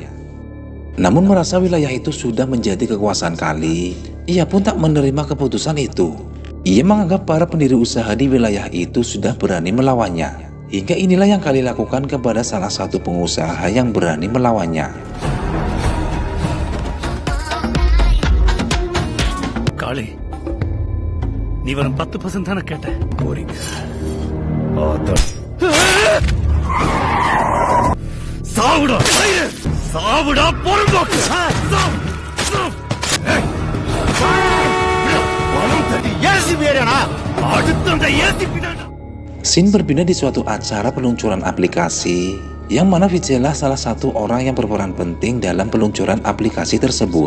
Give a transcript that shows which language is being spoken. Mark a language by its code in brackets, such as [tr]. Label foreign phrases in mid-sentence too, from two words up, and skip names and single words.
[id] Namun merasa wilayah itu sudah menjadi kekuasaan Kali, ia pun tak menerima keputusan itu. Ia menganggap para pendiri usaha di wilayah itu sudah berani melawannya. Hingga inilah yang Kali lakukan kepada salah satu pengusaha yang berani melawannya. Kali, [ta] நீ வெறும் 10% தானே கேட்ட போறீங்க சாவுடா சாவுடா பொறும்போக்கு [id] Scene berpindah di suatu acara peluncuran aplikasi yang mana Vijay lah salah satu orang yang berperan penting dalam peluncuran aplikasi tersebut.